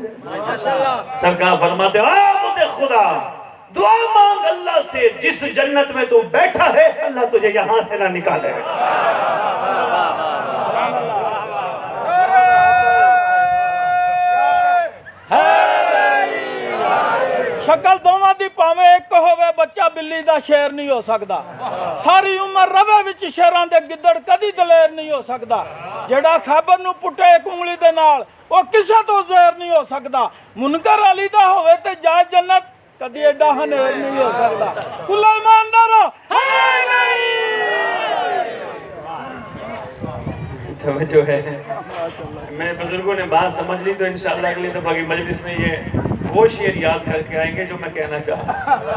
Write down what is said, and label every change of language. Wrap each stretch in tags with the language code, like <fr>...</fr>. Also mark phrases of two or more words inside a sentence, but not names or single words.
<ur>سرکار فرماتے عبد خدا دعا مانگ اللہ سے، جس جنت میں تو بیٹھا ہے اللہ تجھے یہاں سے نہ نکالے۔</ur> <pa>شکل دوواں دی پاویں ایک ہوے، بچہ بلی دا شیر نہیں ہو سکدا۔ ساری عمر روے وچ شیراں دے گدڑ کدی دلیر نہیں ہو سکدا۔ جیڑا خیبر نو پٹے ایک انگلی دے نال وہ کسے تو زہر نہیں ہو سکدا۔ منکر علی دا ہوے تے جائے جنت کدی ایڈا ہنیر نہیں ہو سکدا۔ کل ایماندارو ہے نہیں۔</pa> <ur>توجہ ہے، میں بزرگوں نے بات سمجھ لی تو انشاءاللہ اگلی دفعہ کی مجلس میں یہ وہ شعر یاد کر کے آئیں گے جو میں کہنا چاہتا۔</ur>